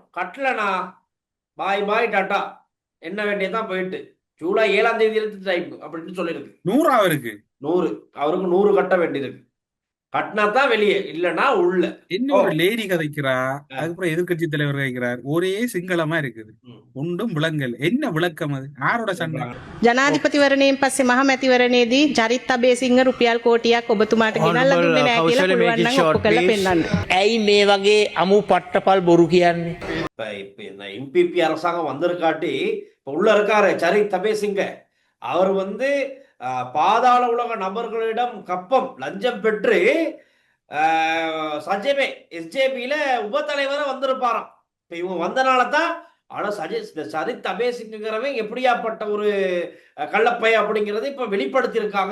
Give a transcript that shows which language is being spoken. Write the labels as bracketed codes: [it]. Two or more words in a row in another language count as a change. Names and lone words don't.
[ta] கட்டலனா பாய் டாட்டா என்ன வேண்டியதான் போயிட்டு ஜூலை 7ஆம் தேதி டைம் அப்படின்னு சொல்லிருக்கு. 100 அவருக்கு 100 கட்ட வேண்டியிருக்கு. கட்டினாதான் வெளியே, இல்லன்னா உள்ள. என்ன ஒரு லேடி கதைக்கிறா, அதுக்கப்புறம் எதிர்கட்சி தலைவர் கதைக்கிறார். ஒரே சிங்களமா இருக்குது, ஒன்றும் விளங்கல். என்ன விளக்கம் அது? யாரோட சண்டை? [si] ජනාධිපතිවරණයෙන් පස්සේ මහ මැතිවරණයේදී චරිත් අබේසිංහ රුපියල් කෝටියක් ඔබතුමාට ගෙනල්ලා දුන්නේ නැහැ කියලා පුළුවන් නම් ඔප්පු කරලා පෙන්නන්න. ඇයි මේ වගේ අමු පට්ටපල් බොරු කියන්නේ? [ta] இப்ப எம்பிபி அரசாங்கம் வந்திருக்காட்டி இப்ப உள்ள இருக்காரு சரித் அபேசிங்க. அவர் வந்து பாதாள உலக நபர்களிடம் கப்பம் லஞ்சம் பெற்று எஸ்ஜேபியில உப தலைவரை வந்திருப்பாராம். இப்ப இவங்க வந்தனால தான் ஆனா சரித் அபேசிங்கிறவன் எப்படியாப்பட்ட ஒரு கள்ளப்பை அப்படிங்கறத இப்ப வெளிப்படுத்தி இருக்காங்க.